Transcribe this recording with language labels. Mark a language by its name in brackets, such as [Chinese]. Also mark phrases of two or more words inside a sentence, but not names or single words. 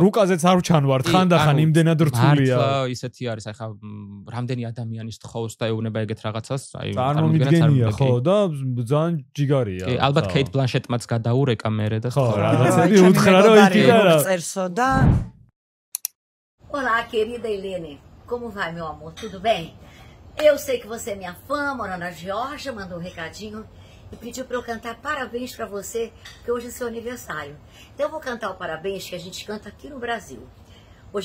[Georgian] რუკაზეც არ ჩანვართ ხანდახან იმდენად რთულია. მართლა ისეთი არის, ახლა რამდენი ადამიანის თხოვს და ეუბნება ეგეთ რაღაცას, აი წარმოგიდგენია ხო და ძალიან ჯიგარია. კი, ალბათ კეით ბლანშეტმაც გადაურეკა მერე და ხო, რაღაცები უთხრა რომ იქიდან წერსო და [Portuguese] Olá, querida Helene. Como vai, meu amor? Tudo bem? Eu sei que você é minha fã, mora na Geórgia, mandou um recadinho e pediu para eu cantar parabéns para você, que hoje é seu aniversário. Então eu vou cantar o parabéns que a gente canta aqui no Brasil.